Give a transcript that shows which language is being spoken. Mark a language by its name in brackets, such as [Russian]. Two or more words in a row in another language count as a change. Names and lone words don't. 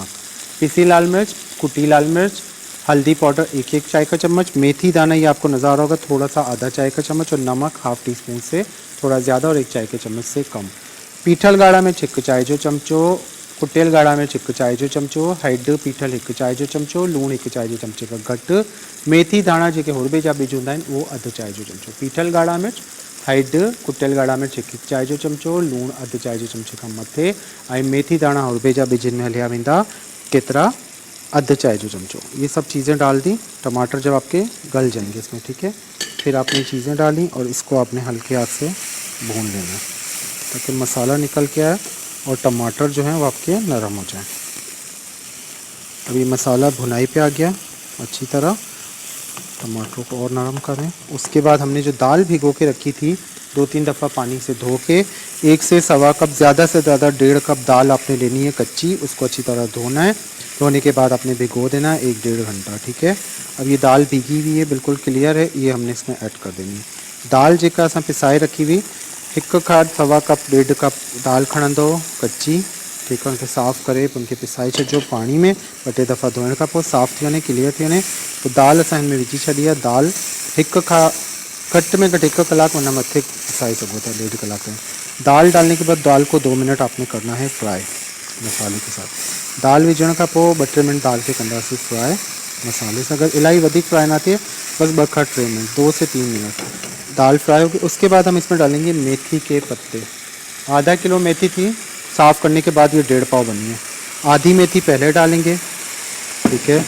[Urdu] پسی لال مرچ، کٹی لال مرچ، ہلدی پاؤڈر 1 چائے کا چمچ، میتھی دانہ یہ آپ کو نظر آ رہا ہوگا تھوڑا سا آدھا چائے کا چمچ، اور نمک ½ ٹی اسپون سے تھوڑا زیادہ اور 1 چائے کے چمچ سے کم. [Sindhi] पीठल गाढ़ा में 1 चाय जो चमचो, कुटियल गाढ़ा में 1 चाय जो चमचो, हैड पीठल 1 चाय जो चमचो, लूण 1 चाय जो चमचे का घटि, मेथी दाणा जेके हुरबे जा बीज हूंदा आहिनि उहो अधु चाय जो चमचो। पीठल गाढ़ा मिर्च, हैड, कुटियल गाढ़ा मिर्च 1 चाय जो चमचो, लूण अधु चाय जो चमचे खां मथे, ऐं मेथी दाणा हुरबे जा बीजनि में हलिया वेंदा केतिरा, अधु चाय जो चमचो। [Urdu] یہ سب چیزیں ڈال دی. ٹماٹر جب آپ کے گل جائیں گے اس میں، ٹھیک ہے، پھر آپ نے چیزیں ڈالی اور اس کو آپ نے ہلکے ہاتھ سے بھون لینا تاکہ مسالا نکل کے آئے اور ٹماٹر جو ہیں وہ آپ کے نرم ہو جائے. ابھی مسالا بھنائی پہ آ گیا اچھی طرح، ٹماٹر کو اور نرم کریں. اس کے بعد ہم نے جو دال بھگو کے رکھی تھی 2-3 دفعہ پانی سے دھو کے، 1 سے سوا کپ، زیادہ سے زیادہ 1.5 کپ دال آپ نے لینی ہے کچی، اس کو اچھی طرح دھونا ہے. دھونے کے بعد آپ نے بھگو دینا ہے 1-1.5 گھنٹہ، ٹھیک ہے. اب یہ دال بھیگی ہوئی ہے، بالکل کلیئر ہے، یہ ہم نے اس میں ایڈ کر دینی ہے. [Sindhi] दाल जेका असां पिसाए रखी हुई 1 खां सवा कप 1.5 कप दाल खणंदो कच्ची, ठीक है, उनखे साफ़ करे उनखे पिसाए छॾिजो पानी में, 2-3 दफ़ा धोइण खां पोइ साफ़ थी वञे, क्लियर थी वञे। तो दाल असां हिन में विझी छॾी आहे। दाल 1 खां घटि में घटि 1 कलाक उन मथे पिसाए सघो था, 1.5 कलाक में। [Urdu] دال ڈالنے کے بعد دال کو 2 منٹ آپ نے کرنا ہے فرائی مسالے کے ساتھ. [Sindhi] दाल विझण खां पोइ 2-3 मिनट दाल खे कंदासीं [Urdu] فرائی مسالے سے. [Sindhi] अगर इलाही वधिक फ्राई ना थिए बस 2-3 मिनट, [Urdu] 2 سے 3 منٹ دال فرائی ہوگی. اس کے بعد ہم اس میں ڈالیں گے میتھی کے پتے۔ آدھا کلو میتھی تھی، صاف کرنے کے بعد یہ 1.5 پاؤ بنی ہے. آدھی میتھی پہلے ڈالیں گے، ٹھیک ہے.